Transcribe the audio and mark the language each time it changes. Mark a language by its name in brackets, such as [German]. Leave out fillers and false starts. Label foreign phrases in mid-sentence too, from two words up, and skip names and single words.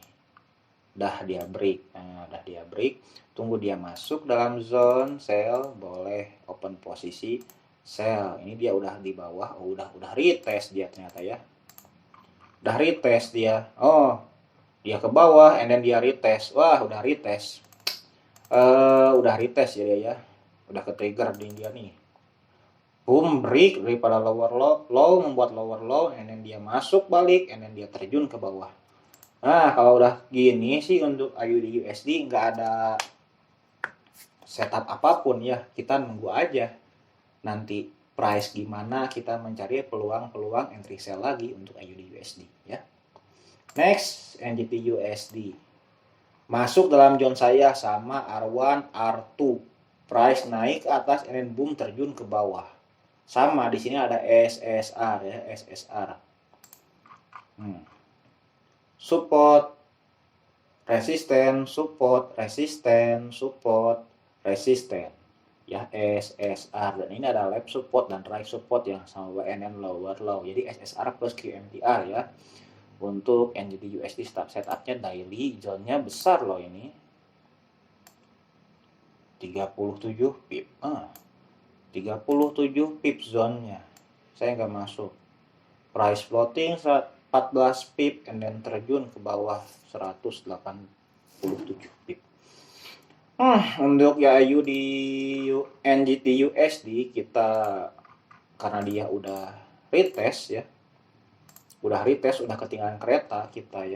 [Indonesian] Udah dia break. Tunggu dia masuk dalam [English] zone sell, [Indonesian] boleh open posisi sell. Ini dia udah di bawah, udah retest dia ternyata ya. Udah retest dia. Oh, dia ke bawah [English] and then [Indonesian] dia retest. Wah, udah retest. Udah retest ya dia ya. Udah ke trigger di dia nih. Boom, break daripada [English] lower low [Indonesian] membuat [English] lower low and then [Indonesian] dia masuk balik [English] and then [Indonesian] dia terjun ke bawah. Nah, kalau udah gini sih untuk AUD USD nggak ada setup apapun ya. Kita nunggu aja. Nanti price gimana, kita mencari peluang [English] entry sell [Indonesian] lagi untuk AUD USD ya. Next, NGP USD. Masuk dalam zone saya sama R1, R2. Price naik ke atas [English] and then boom [Indonesian] terjun ke bawah. Sama di sini ada SSR ya, SSR. Support, resisten, support, resisten, support, resisten. Ya, SSR, dan ini ada [English] left support [Indonesian] dan [English] right support [Indonesian] yang sama WNN [English] lower low. [Indonesian] Jadi SSR plus QMTR ya. Untuk NZD USD setupnya daily, zone-nya besar loh ini. 37 pip. 37 pip zone-nya. Saya nggak masuk. [English] Price floating [Indonesian] 14 pip [English] and then [Indonesian] terjun ke bawah 187 pip. Untuk YAU di NZD USD kita, karena dia udah retest ya, udah ketinggalan kereta kita ya.